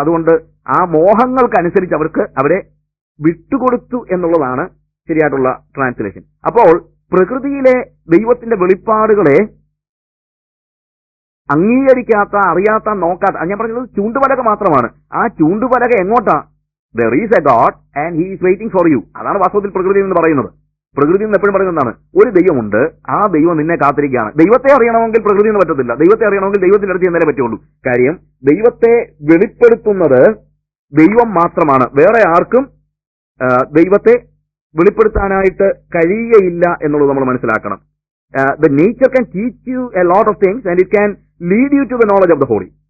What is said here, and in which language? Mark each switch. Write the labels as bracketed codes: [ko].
[ml] അതുകൊണ്ട് ആ മോഹങ്ങൾക്കനുസരിച്ച് അവരെ വിട്ടുകൊടുത്തു എന്നുള്ളതാണ് ശരിയായിട്ടുള്ള ട്രാൻസ്ലേഷൻ. അപ്പോൾ പ്രകൃതിയിലെ ദൈവത്തിന്റെ വെളിപ്പാടുകളെ അംഗീകരിക്കാത്ത, അറിയാത്ത, നോക്കാത്ത, ഞാൻ പറഞ്ഞത് ചൂണ്ടുപലക മാത്രമാണ്. ആ ചൂണ്ടുപലക എങ്ങോട്ടാ? [en] there is a God and he is waiting for you. [ml] അതാണ് വാസ്തവത്തിൽ പ്രകൃതി എന്ന് പറയുന്നത്. പ്രകൃതി എന്ന് എപ്പോഴും പറയുന്നതാണ്, ഒരു ദൈവമുണ്ട്, ആ ദൈവം നിന്നെ കാത്തിരിക്കുകയാണ്. ദൈവത്തെ അറിയണമെങ്കിൽ പ്രകൃതി എന്ന് പറ്റത്തില്ല. ദൈവത്തെ അറിയണമെങ്കിൽ ദൈവത്തിന്റെ അടുത്ത് ചെന്നാലേ പറ്റുള്ളൂ. കാര്യം ദൈവത്തെ വെളിപ്പെടുത്തുന്നത് ദൈവം മാത്രമാണ്. വേറെ ആർക്കും ദൈവത്തെ വെളിപ്പെടുത്താനായിട്ട് കഴിയുകയില്ല എന്നുള്ളത് നമ്മൾ മനസ്സിലാക്കണം. [en] The nature can teach you a lot of things and it can lead you to the knowledge of the holy.